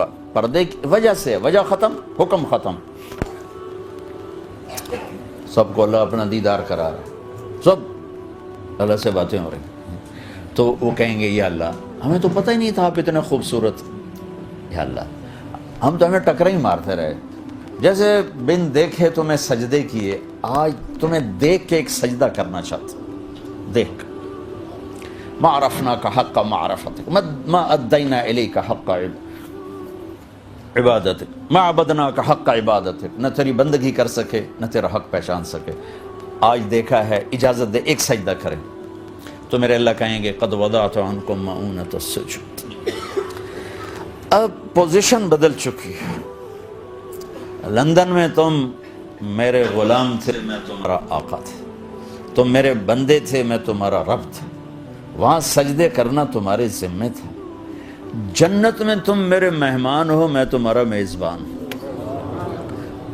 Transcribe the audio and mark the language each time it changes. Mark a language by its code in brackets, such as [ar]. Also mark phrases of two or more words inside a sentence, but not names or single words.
[ur] پردے کی وجہ سے وجہ ختم، حکم ختم، سب کو اللہ اپنا دیدار کرا رہا ہے، سب اللہ سے باتیں ہو رہی ہیں۔ تو وہ کہیں گے یا اللہ ہمیں تو پتہ ہی نہیں تھا آپ اتنے خوبصورت، یا اللہ ہم تو ہمیں ٹکرے ہی مارتے رہے، جیسے بن دیکھے تمہیں سجدے کیے، آج تمہیں دیکھ کے ایک سجدہ کرنا چاہتا ہوں، دیکھ [ar] ما عرفناک حق معرفتک ما ادینا الیک حق عبادتک ما عبدناک حق عبادتک، [ur] نہ تیری بندگی کر سکے نہ تیرا حق پہچان سکے، آج دیکھا ہے، اجازت دے ایک سجدہ کریں۔ تو میرے اللہ کہیں گے [ar] قد وضعت عنکم مؤونۃ السجود۔ [ur] اب پوزیشن بدل چکی ہے، لندن میں تم میرے غلام تھے، میں تمہارا آقا تھا، تم میرے بندے تھے، میں تمہارا رب تھا، وہاں سجدے کرنا تمہارے ذمہ تھا۔ جنت میں تم میرے مہمان ہو، میں تمہارا میزبان ہوں۔